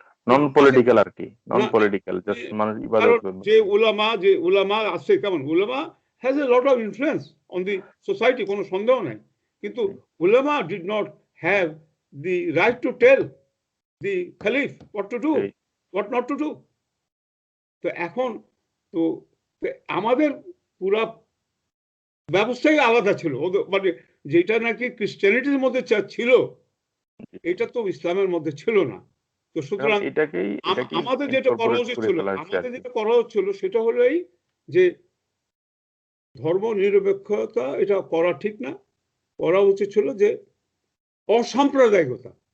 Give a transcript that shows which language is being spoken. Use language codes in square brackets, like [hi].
[bn] Non political আর কি, non political, just মানুষ ইবাদত করবে। যে উলামা আছে, কেমন, [en] উলামা has a lot of influence on the society, [bn] কোনো সন্দেহ নাই। কিন্তু [en] উলামা did not have the right to tell the Caliph what to do, what not to do. [bn] তো এখন তো আমাদের পুরা ব্যবস্থাই আলাদা ছিল, মানে যেটা নাকি ক্রিশ্চিয়ানিটির মধ্যে ছিল এটা তো ইসলামের মধ্যে ছিল না। তো সুতরাং আমাদের যেটা করা উচিত ছিল সেটা হলো এই যে ধর্ম নিরপেক্ষতা এটা করা ঠিক না, করা উচিত ছিল যে অসাম্প্রদায়িকতা।